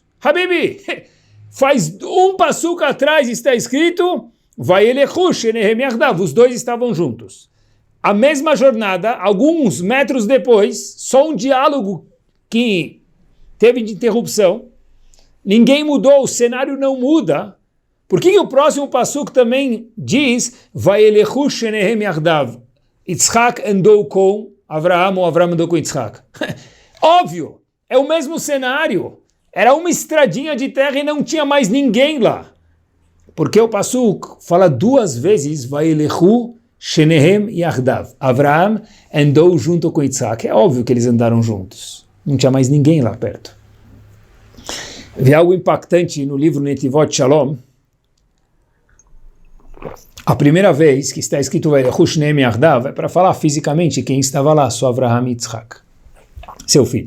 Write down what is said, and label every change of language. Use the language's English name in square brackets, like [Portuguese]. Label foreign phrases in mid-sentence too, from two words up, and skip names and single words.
[Portuguese] Habibi, faz um Pasuk atrás está escrito, [Hebrew] וילכו שניהם יחדו. [Portuguese] Os dois estavam juntos. A mesma jornada, alguns metros depois, só um diálogo que teve de interrupção. Ninguém mudou, o cenário não muda. Por que o próximo Pasuk também diz [Hebrew] וילכו שניהם יחדו? [Portuguese] Yitzhak andou com Avraham ou Avraham andou com Yitzhak? Óbvio, é o mesmo cenário. Era uma estradinha de terra e não tinha mais ninguém lá. Porque o Pasuk fala 2 vezes [Hebrew] וילכו שניהם יחדו. [Portuguese] Avraham andou junto com Yitzhak. É óbvio que eles andaram juntos. Não tinha mais ninguém lá perto. Vi algo impactante no livro Netivot Shalom. A primeira vez que está escrito [Hebrew] וילכו שניהם יחדו [Portuguese] é para falar fisicamente quem estava lá, só Avraham e Yitzhak, seu filho.